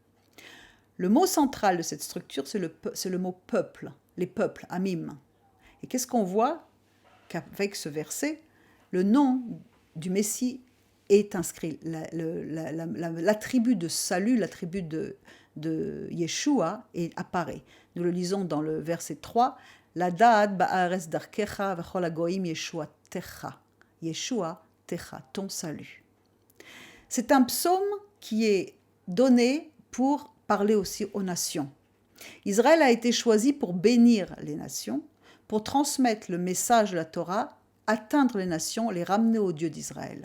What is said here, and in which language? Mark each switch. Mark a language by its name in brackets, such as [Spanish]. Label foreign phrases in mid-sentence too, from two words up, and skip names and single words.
[French] Le mot central de cette structure, c'est le mot peuple, les peuples, Amim. Et qu'est-ce qu'on voit? Qu'avec ce verset, le nom du Messie est inscrit, l'attribut de salut, l'attribut de Yeshua apparaît. Nous le lisons dans le verset 3, [Hebrew] לדעת בארץ דרכך בכל גוים ישועתך. ישועתך, [French] ton salut. C'est un psaume qui est donné pour parler aussi aux nations. Israël a été choisi pour bénir les nations, pour transmettre le message de la Torah, atteindre les nations, les ramener au Dieu d'Israël.